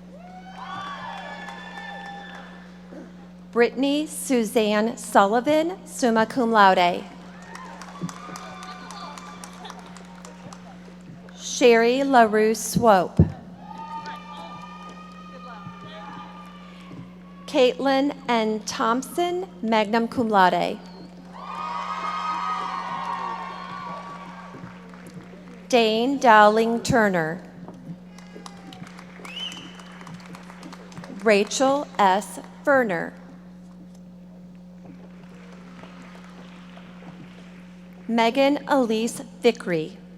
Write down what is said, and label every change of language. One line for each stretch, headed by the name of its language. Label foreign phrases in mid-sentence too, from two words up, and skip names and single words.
English: Brittany Suzanne Sullivan,
Latin: summa cum laude.
English: Sherry LaRue Swope. Caitlin N. Thompson,
Latin: magna cum laude.
English: Dane Dowling Turner. Rachel S. Ferner. Megan Elise Vickery.